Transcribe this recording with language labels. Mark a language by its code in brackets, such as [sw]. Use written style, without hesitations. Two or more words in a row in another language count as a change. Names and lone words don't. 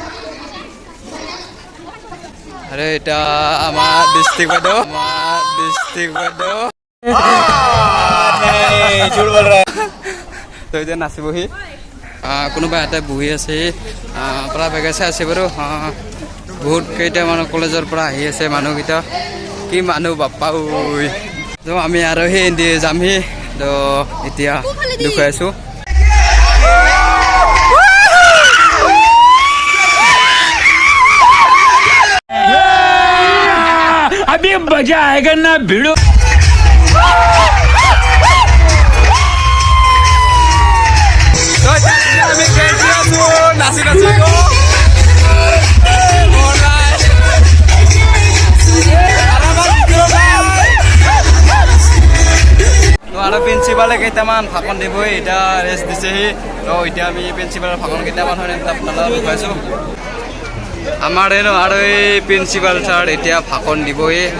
[as] আৰু এতিয়া আমাৰ ডিষ্ট্ৰিক্ট বাইদেউ তো এতিয়া নাচিবহি কোনোবা ইয়াতে বহি আছে পৰা বেগে চাই আছে বাৰু বহুত কেইটা মানুহ কলেজৰ পৰা আহি আছে মানুহকেইটা কি মানুহ বাপ্পা ঐ তো আমি আৰু সেই যামহি তো এতিয়া দেখুৱাইছোঁ [hi] अभी मजा आएगा ना भिड़ो [as] নাচি নাচি আৰু প্ৰিন্সিপালে কেইটামান ভাষণ দিবই এতিয়া ৰেষ্ট দিছেহি তো এতিয়া আমি প্ৰিন্সিপালৰ ভাষণ কেইটামান হয় আপোনালোকক দেখুৱাইছোঁ আমাৰ আৰু এই প্ৰিন্সিপাল ছাৰ এতিয়া ভাষণ দিবই